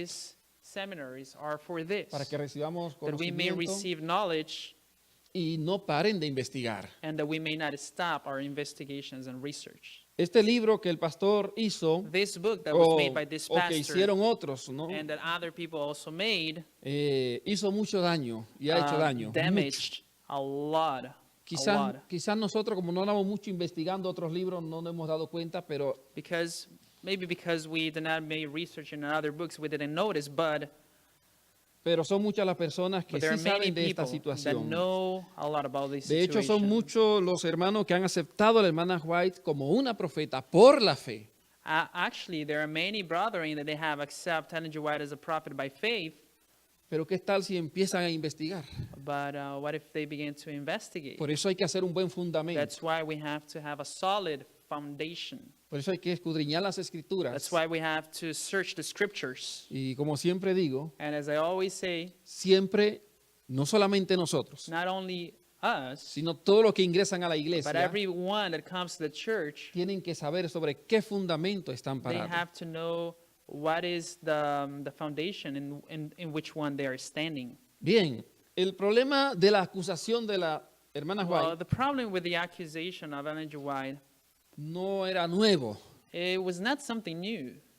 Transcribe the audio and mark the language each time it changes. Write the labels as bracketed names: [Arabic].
[English] These seminaries are for this. [Spanish] para que recibamos [English] That we may [Spanish] conocimiento [English] receive knowledge [Spanish] y no paren de investigar. [English] and that we may not stop our investigations and research. [Spanish] Este libro que el pastor hizo, [English] This book that was [Spanish] o, [English] made by this [Spanish] o que [English] pastor [Spanish] hicieron otros, ¿no? [English] and that other people also made [Spanish] Hizo mucho daño y ha hecho daño. Mucho. [English] damaged a lot. [Spanish] Quizás nosotros, como no andamos mucho investigando otros libros, no nos hemos dado cuenta, pero [English] Because we did not make research in other books, we didn't notice, but [Spanish] son muchas las personas que [English] there [Spanish] sí [English] are many [Spanish] saben de esta [English] people that [Spanish] situación. [English] know a lot about this [Spanish] De hecho, son [English] situation. [Spanish] muchos los hermanos que han aceptado a la hermana White como una profeta por la fe. [English] Actually, there are many brethren that they have accepted Ellen G. White as a prophet by faith, [Spanish] Pero ¿qué tal si empiezan a investigar? [English] but what if they begin to investigate? [Spanish] Por eso hay que hacer un buen fundamento. [English] That's why we have to have a solid foundation. [Spanish] Por eso hay que escudriñar las escrituras. [English] That's why we have to search the scriptures. [Spanish] Y como siempre digo, [English] And as I always say, [Spanish] siempre, no solamente nosotros, [English] not only us, [Spanish] sino todos los que ingresan a la [English] but [Spanish] iglesia, [English] everyone that comes to the church, [Spanish] tienen que saber sobre qué fundamento están [English] they [Spanish] parados. [English] have to know what is the foundation in which one they are standing. [Spanish] Bien, el problema de la acusación de la hermana [English] Well, [Spanish] White [English] the problem with the accusation of Ellen G. White, [Spanish] no era nuevo. [English] it was not something new.